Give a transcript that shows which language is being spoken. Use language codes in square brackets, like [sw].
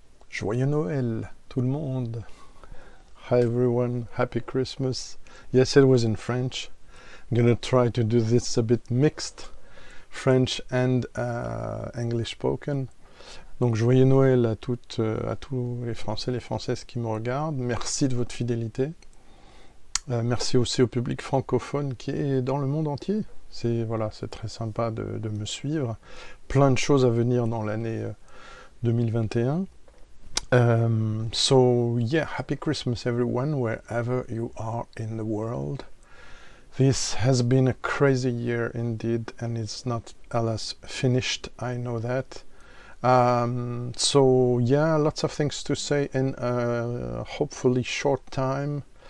[fr] Joyeux Noël, tout le monde. [en] Hi everyone, happy Christmas. Yes, it was in French. I'm gonna try to do this a bit mixed, French and English spoken. [fr] Donc joyeux Noël à toutes, à tous les Français, les Françaises qui me regardent. Merci de votre fidélité. Merci aussi au public francophone qui est dans le monde entier. C'est très sympa de me suivre. Plein de choses à venir dans l'année 2021. [en] So yeah, happy Christmas everyone, wherever you are in the world. This has been a crazy year indeed, and it's not alas finished, I know that. So yeah, lots of things to say in hopefully short time.